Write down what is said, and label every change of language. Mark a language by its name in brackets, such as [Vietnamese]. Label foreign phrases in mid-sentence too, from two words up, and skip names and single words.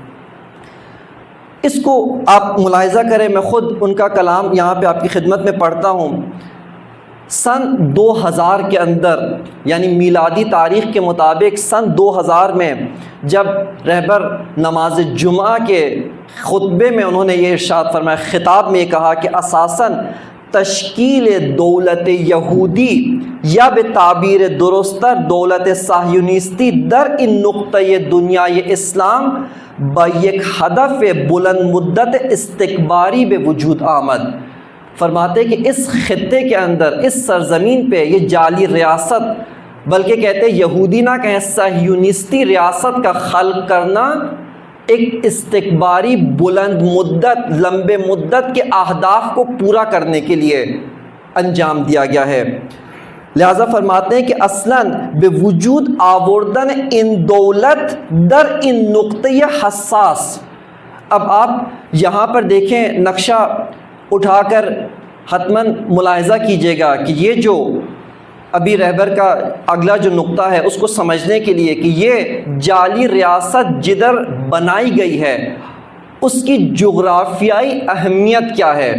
[Urdu] اس کو آپ ملاحظہ کریں، میں خود ان کا کلام یہاں پہ آپ کی خدمت میں پڑھتا ہوں۔ سن 2000 کے اندر، یعنی میلادی تاریخ کے مطابق سن 2000 میں جب رہبر نماز جمعہ کے خطبے میں انہوں نے یہ ارشاد فرمایا، خطاب میں یہ کہا کہ [Persian] اساساً تشکیل دولت یہودی یا بتعبیر درستر دولت صہیونیستی در ان نقطۂ دنیای اسلام با یک ہدف بلند مدت استکباری بے وجود آمد۔ [Urdu] فرماتے کہ اس خطے کے اندر، اس سرزمین پہ یہ جعلی ریاست، بلکہ کہتے یہودی نہ کہیں صہیونیستی ریاست کا خلق کرنا ایک استکباری بلند مدت، لمبے مدت کے اہداف کو پورا کرنے کے لیے انجام دیا گیا ہے۔ لہذا فرماتے ہیں کہ [Persian] اصلاً بے وجود آوردن ان دولت در ان نقطۂ حساس۔ [Urdu] اب آپ یہاں پر دیکھیں، نقشہ اٹھا کر حتماً ملاحظہ کیجیے گا کہ یہ جو ابھی رہبر کا اگلا جو نقطہ ہے، اس کو سمجھنے کے لیے کہ یہ جعلی ریاست جدھر بنائی گئی ہے اس کی جغرافیائی اہمیت کیا ہے،